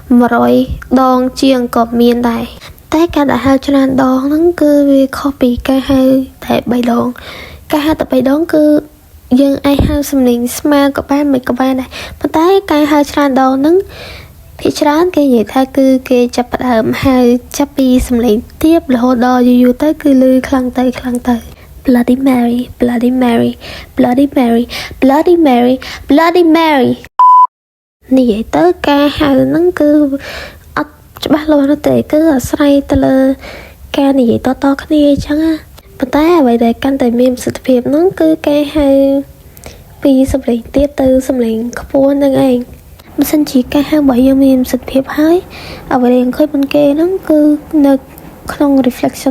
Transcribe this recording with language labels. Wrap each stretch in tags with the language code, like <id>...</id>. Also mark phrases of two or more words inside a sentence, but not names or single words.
<km>100 ដងជាងក៏មានដែរតែការដែលហៅច្រើនដងហ្នឹងគឺវាខុសពីការហៅតែ3ដងការហៅតែ3ដងគឺយើងអាចហៅសំឡេងស្មើក៏បានមិនក៏បានដែរប៉ុន្តែការហៅច្រើនដងហ្នឹងភាគច្រើនគេនិយាយថាគឺគេចាប់ផ្ដើមហៅចាប់ពីសំឡេងទាបរហូតដល់យូរទៅគឺលឺខ្លាំងទៅ Bloody Mary Bloody Mary Bloody Mary Bloody Mary Bloody Mary និយាយទៅការហៅ ហ្នឹងគឺអត់ច្បាស់លាស់ទេគឺអាស្រ័យទៅលើការនិយាយតគ្នាអញ្ចឹងណាប៉ុន្តែអ្វីដែលកាន់តែមានប្រសិទ្ធភាពហ្នឹងគឺការហៅពីសំឡេងទាបទៅសំឡេងខ្ពស់ហ្នឹងឯងបើសិនជាការហៅរបស់យើងមានប្រសិទ្ធភាពហើយអ្វីដែលយើងឃើញមុនគេហ្នឹងគឺនៅក្នុង reflection</km>